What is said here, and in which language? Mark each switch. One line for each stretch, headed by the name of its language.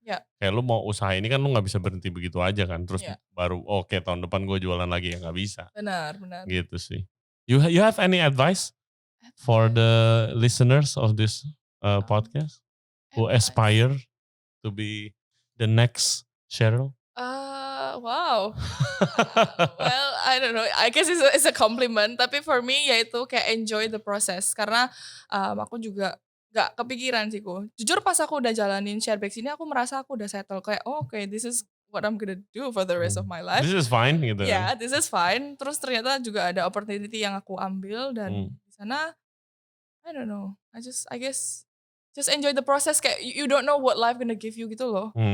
Indonesian: Kayak lu mau usaha ini kan lu gak bisa berhenti begitu aja kan. Terus baru oke tahun depan gue jualan lagi ya gak bisa. Benar. Gitu sih.
English: You have any advice for the listeners of this podcast who aspire to be the next Cheryl? Wow. Well, I don't know. I guess it's a compliment. Tapi for me
Indonesian: yaitu kayak
English: enjoy the process.
Indonesian: Karena aku juga gak kepikiran sih ku. Jujur pas aku udah jalanin Sharebags ini aku merasa aku udah settle.
English: Kayak okay, this is what I'm gonna do for the rest of my life. This is fine gitu. This is fine.
Indonesian: Terus ternyata juga ada opportunity yang aku ambil. Dan di sana
English: I don't know. I guess just enjoy the process. Kayak you don't know what life gonna give you
Indonesian: gitu loh.